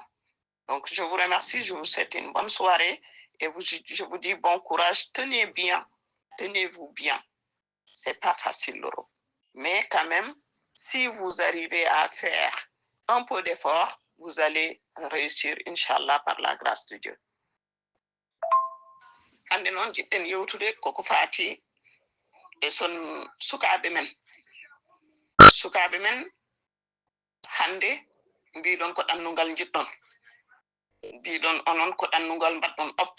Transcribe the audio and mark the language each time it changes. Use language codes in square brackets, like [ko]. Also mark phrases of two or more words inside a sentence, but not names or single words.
[fr] Donc, je vous remercie, je vous souhaite une bonne soirée et je vous dis bon courage. Tenez bien, tenez-vous bien. C'est pas facile, l'Europe. Mais quand même, si vous arrivez à faire un peu d'effort, vous allez réussir, Inch'Allah, par la grâce de Dieu. [ff] Hande noon jiɗɗen yewtude koko faati e son sukaaɓe men. Sukaaɓe men hande mbiɗon ko ɗannungal jiɗɗon. Mbiɗon onon ko ɗannungal mbaɗɗon opte.